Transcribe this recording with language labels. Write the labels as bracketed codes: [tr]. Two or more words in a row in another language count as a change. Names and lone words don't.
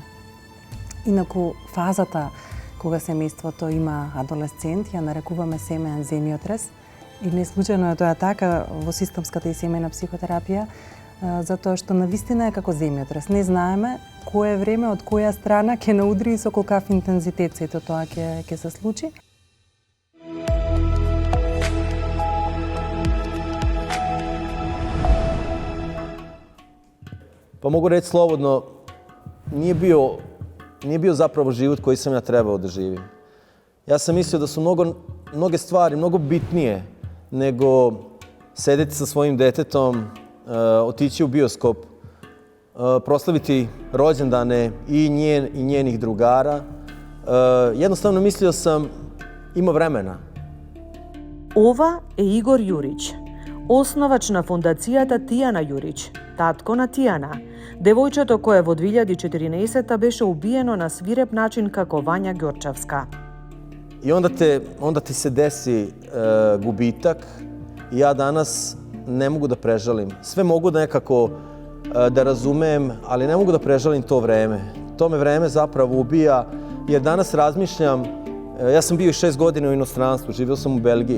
[mk] Инаку фазата кога семејството има адолесцент ја нарекуваме семеен земјотрес и не случајно е тоа така во системската и семејна психотерапија, затоа што навистина е како земјотрес. Не знаеме кое време од која страна ќе наудри и со колкав интензитет сето тоа ќе се случи. [sr] Pa mogu reći slobodno, nije bio zapravo život koji sam ja trebao da živim. Ja sam mislio da su mnoge stvari mnogo bitnije nego sedeti sa svojim detetom, otići u bioskop, proslaviti rođendane i njenih drugara. Jednostavno mislio sam, ima vremena. [mk] Ова е Игор Јурич, основач на фондацијата Тијана Јурич, татко на Тијана, девојчето кое во 2014 беше убиено на свиреп начин како Вања Ѓорчевска. [sr] I onda ti se desi gubitak i ja danas ne mogu da prežalim. Sve mogu da nekako da razumem, ali ne mogu da prežalim to vreme. To me vreme zapravo ubija, jer danas razmišljam, ja sam bio 6 godina u inostranstvu, živio sam u Belgiji.